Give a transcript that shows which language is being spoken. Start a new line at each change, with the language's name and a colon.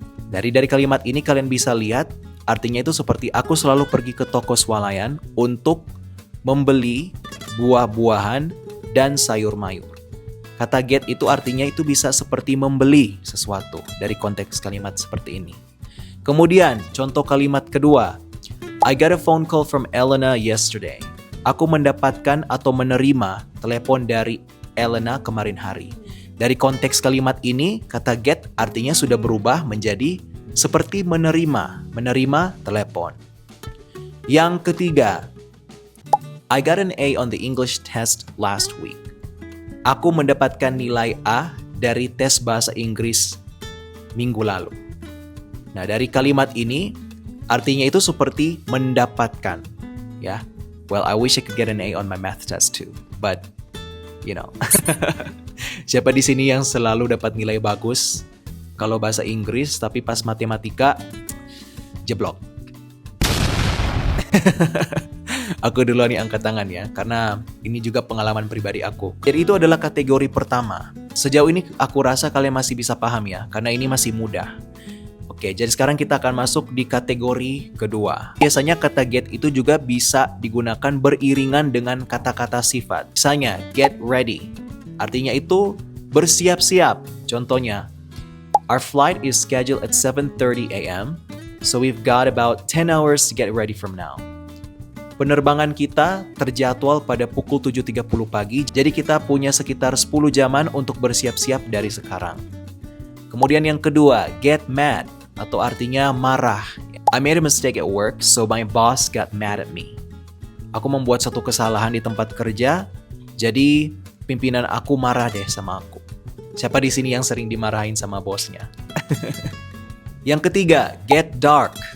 Indonesian: Dari kalimat ini kalian bisa lihat, artinya itu seperti aku selalu pergi ke toko swalayan untuk membeli buah-buahan dan sayur-mayur. Kata get itu artinya itu bisa seperti membeli sesuatu dari konteks kalimat seperti ini. Kemudian, contoh kalimat kedua.
English: I got a phone call from Elena yesterday.
Indonesian: Aku mendapatkan atau menerima telepon dari Elena kemarin hari. Dari konteks kalimat ini, kata get artinya sudah berubah menjadi seperti menerima telepon. Yang ketiga, I got an A on the English test last week. Aku mendapatkan nilai A dari tes bahasa Inggris minggu lalu. Nah, dari kalimat ini artinya itu seperti mendapatkan, ya.
English: Well, I wish I could get an A on my math test too, but you know.
Indonesian: Siapa di sini yang selalu dapat nilai bagus kalau bahasa Inggris tapi pas matematika jeblok? Aku duluan nih angkat tangan ya, karena ini juga pengalaman pribadi aku. Jadi itu adalah kategori pertama. Sejauh ini aku rasa kalian masih bisa paham ya, karena ini masih mudah. Oke, jadi sekarang kita akan masuk di kategori kedua. Biasanya kata get itu juga bisa digunakan beriringan dengan kata-kata sifat. Misalnya, get ready. Artinya itu bersiap-siap. Contohnya,
English: our flight is scheduled at 7:30 a.m. So we've got about 10 hours to get ready from now.
Indonesian: Penerbangan kita terjadwal pada pukul 7.30 pagi, jadi kita punya sekitar 10 jaman untuk bersiap-siap dari sekarang. Kemudian yang kedua, get mad, atau artinya marah.
English: I made a mistake at work, so my boss got mad at me.
Indonesian: Aku membuat satu kesalahan di tempat kerja, jadi pimpinan aku marah deh sama aku. Siapa di sini yang sering dimarahin sama bosnya? Yang ketiga, get dark.